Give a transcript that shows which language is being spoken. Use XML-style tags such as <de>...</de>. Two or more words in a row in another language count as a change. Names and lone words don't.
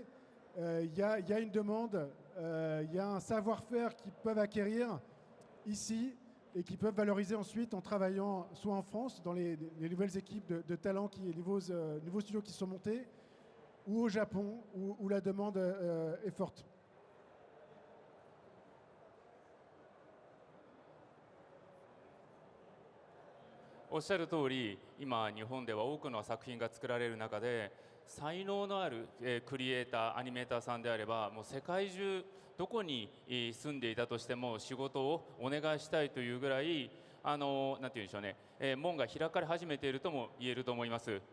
<fr>Il y a une demande, il y a un savoir-faire qu'ils peuvent acquérir ici et qui peuvent valoriser ensuite en travaillant soit en France, dans les nouvelles équipes de talents, les nouveaux studios qui sont montés, ou au Japon, où la demande est forte.</fr> <ja>おっしゃる通り、今日本では多くの作品が作られる中で才能のある、クリエイターアニメーターさんであればもう世界中どこに、住んでいたとしても仕事をお願いしたいというぐらいなんて言うんでしょうね、門が開かれ始めているとも言えると思います。</ja>